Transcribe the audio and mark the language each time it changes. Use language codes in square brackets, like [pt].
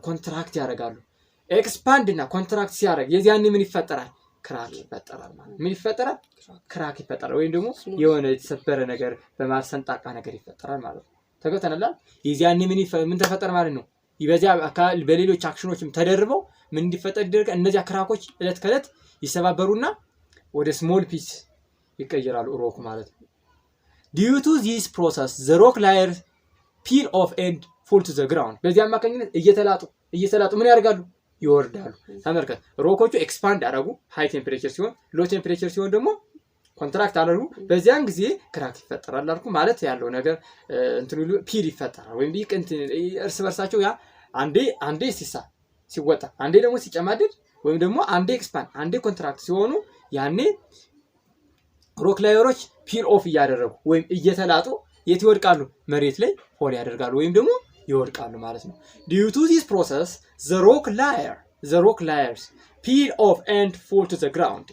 [am] ኮንትራክት ያደርጋሉ። ኤክስፓንድ እና ኮንትራክት ሲያደርግ የዚያኔ ምን ይፈጠራል? ክራክ ይፈጠራል ማለት ነው። ምን ይፈጠራል? ክራክ ይፈጠራል ወይም ደግሞ የሆነ የተሰበረ ነገር በማሰንጣቃ ነገር ይፈጠራል ማለት ነው። ተገተናል። የዚያኔ ምን ተፈጠረ ማለት ነው? በዚያ አካል በሌሎች አክሽኖችም ተደርበው ምን እንዲፈጠር ይደረጋል? እነዚያ ክራኮች እለት ከእለት ይሰባበሩና ወደ ስሞል ፒስ ይቀየራሉ ሮክ ማለት ነው። [en] due to this process the rock layer peel off and fall to the ground. [am] በዚህ አማካኝነት እየተላጡ ምን ያደርጋሉ? ይወርዳሉ። ተመልከት፣ ሮኮቹ ኤክስፓንድ አደረጉ ሃይ ቴምፕሬቸር ሲሆን፣ ሎ ቴምፕሬቸር ሲሆን ደግሞ ኮንትራክት አደረጉ። በዚያን ጊዜ ክራክ ይፈጠራል አልኩ ማለት ያለው ነገር እንትኑ ፒል ይፈጠራል ወይም እርስ በርሳቸው ያ አንዴ ሲወጣ አንዴ ደግሞ ሲጨማደድ ወይም ደግሞ አንዴ ኤክስፓንድ አንዴ ኮንትራክት ሲሆኑ ያኔ ሮክ ላየሮች ፒል ኦፍ እያደረጉ ወይም እየተላጡ የት ይወድቃሉ? መሬት ላይ ፎል ያደርጋሉ ወይም ደግሞ ይወድቃሉ ማለት ነው። [en] due to this process the rock layers peel off and fall to the ground.